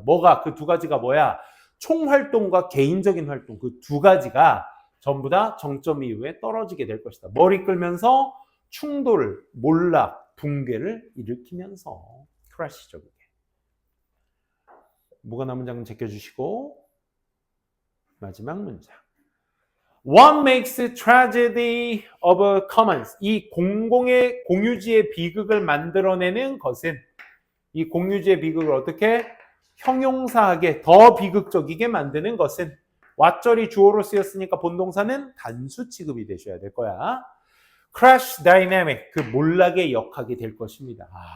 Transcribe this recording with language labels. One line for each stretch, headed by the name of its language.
Korean: 뭐가 그 두 가지가 뭐야? 총활동과 개인적인 활동 그 두 가지가 전부 다 정점 이후에 떨어지게 될 것이다. 머리 끌면서 충돌, 몰락, 붕괴를 일으키면서 크래시죠. 뭐가 남은 장은 제껴주시고 마지막 문장.
English: What makes tragedy of commons?
Korean: 이 공공의 공유지의 비극을 만들어내는 것은 이 공유지의 비극을 어떻게 형용사하게 더 비극적이게 만드는 것은 왓절이 주어로 쓰였으니까 본동사는 단수 취급이 되셔야 될 거야. Crash dynamic 그 몰락의 역학이 될 것입니다.